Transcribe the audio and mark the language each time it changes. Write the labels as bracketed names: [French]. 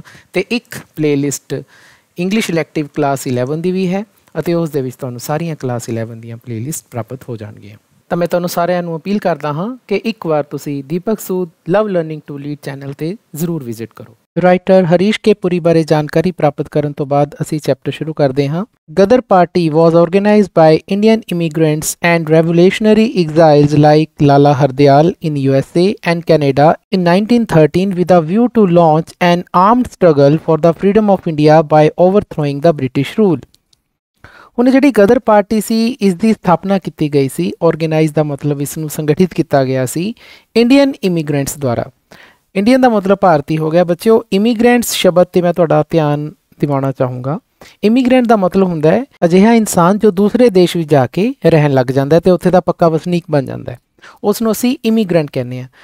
[Punjabi] ਅਤੇ ਇੱਕ playlist English elective class 11 ਦੀ ਵੀ ਹੈ, ਅਤੇ ਉਸ ਦੇ ਵਿੱਚ ਤੁਹਾਨੂੰ ਸਾਰੀਆਂ ਕਲਾਸ 11 ਦੀਆਂ ਪਲੇਲਿਸਟ ਪ੍ਰਾਪਤ ਹੋ ਜਾਣਗੀਆਂ। ਤਾਂ ਮੈਂ ਤੁਹਾਨੂੰ ਸਾਰਿਆਂ ਨੂੰ ਅਪੀਲ ਕਰਦਾ ਹਾਂ ਕਿ ਇੱਕ ਵਾਰ ਤੁਸੀਂ ਦੀਪਕ ਸੂਦ ਲਵ ਲਰਨਿੰਗ ਟੂ ਲੀਡ ਚੈਨਲ ਤੇ ਜ਼ਰੂਰ ਵਿਜ਼ਿਟ ਕਰੋ। ਰਾਈਟਰ ਹਰੀਸ਼ ਕੇ ਪੁਰੀ ਬਾਰੇ ਜਾਣਕਾਰੀ ਪ੍ਰਾਪਤ ਕਰਨ ਤੋਂ ਬਾਅਦ ਅਸੀਂ ਚੈਪਟਰ ਸ਼ੁਰੂ ਕਰਦੇ ਹਾਂ। [English] Ghadar party was organized by Indian immigrants and revolutionary exiles like Lala Hardayal in USA and Canada in 1913 with a view to launch an armed struggle for the freedom of India by overthrowing the British rule। [Punjabi] ਹੁਣ ਜਿਹੜੀ ਗਦਰ party ਸੀ, ਇਸ ਦੀ ਸਥਾਪਨਾ ਕੀਤੀ ਗਈ ਸੀ। Organise ਦਾ ਮਤਲਬ ਇਸ ਨੂੰ ਸੰਗਠਿਤ ਕੀਤਾ ਗਿਆ ਸੀ ਇੰਡੀਅਨ ਇਮੀਗ੍ਰੈਂਟਸ ਦੁਆਰਾ। ਇੰਡੀਅਨ ਦਾ ਮਤਲਬ ਭਾਰਤੀ ਹੋ ਗਿਆ ਬੱਚਿਓ। ਇਮੀਗ੍ਰੈਂਟਸ ਸ਼ਬਦ ਤੇ ਮੈਂ ਤੁਹਾਡਾ ਧਿਆਨ ਦਿਵਾਉਣਾ ਚਾਹੂੰਗਾ। ਇਮੀਗ੍ਰੈਂਟ ਦਾ ਮਤਲਬ ਹੁੰਦਾ ਹੈ ਅਜਿਹਾ ਇਨਸਾਨ ਜੋ ਦੂਸਰੇ ਦੇਸ਼ ਵਿੱਚ ਜਾ ਕੇ ਰਹਿਣ ਲੱਗ ਜਾਂਦਾ ਤੇ ਉੱਥੇ ਦਾ ਪੱਕਾ ਵਸਨੀਕ ਬਣ ਜਾਂਦਾ ਹੈ, ਉਸ ਨੂੰ ਅਸੀਂ ਇਮੀਗ੍ਰੈਂਟ ਕਹਿੰਦੇ ਹਾਂ।